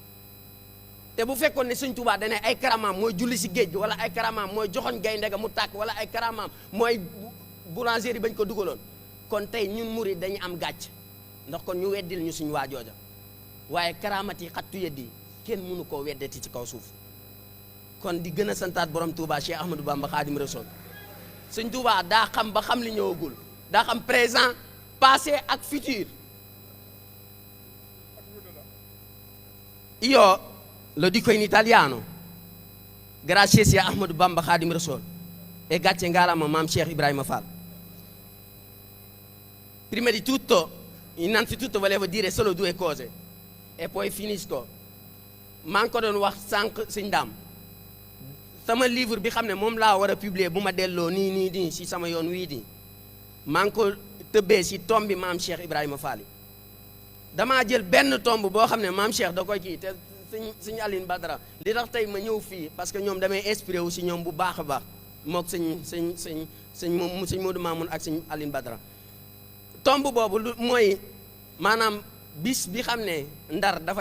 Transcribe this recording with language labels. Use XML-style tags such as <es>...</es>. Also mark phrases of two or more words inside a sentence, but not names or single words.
<wo>te bu fekkoon ne Sëñ Tuubaa dane ay karamaam mooy julli si géej gi wala ay karamaam mooy joxoñ gaynde ga mu tàkk wala ay karamaam mooy boulangerie bañ ko dugaloon kon tey ñun murid dañu am gàcc ndax kon ñu weddil ñu suñu waajooja waaye karaamati xattu yeddi kenn mënu koo weddeti ci kaw suuf kon di gën a santaat borom Touba Cheikh Ahmadou Bamba Khadim Rassoul sëñ Tuubaa daa xam ba xam li ñëwagul daa xam</wo> <fr>présent passé</fr> <wo>ak futur.</wo> <it>Io lo dico in italiano, grazie sia Ahmadou Bamba Khadim Rassoul e grazie ngalama Mam Cheikh Ibrahima Fall. Prima di tutto, innanzitutto volevo dire solo due cose e poi finisco.</it> <wo>maa ngi ko doon wax sànq sëñ Daam sama livre bi xam ne moom laa war a publier bu ma delloo nii si sama yoon wii nii maa ngi ko tëbbee si tomb bi Maam Cheikh Ibrahima Fall yi damaa jël benn tomb boo xam ne Maam Cheikh da koy kii te sëñ Aline Badara li tax tey ma ñëw fii</wo> <fr>parce que</fr> <wo>ñoom damay inspiré wu si ñoom bu baax a baax mook sëñ Modou Mamoun ak sëñ Aline Badara tomb boobu lu mooy maanaam bis bi xam ne Ndar dafa</wo>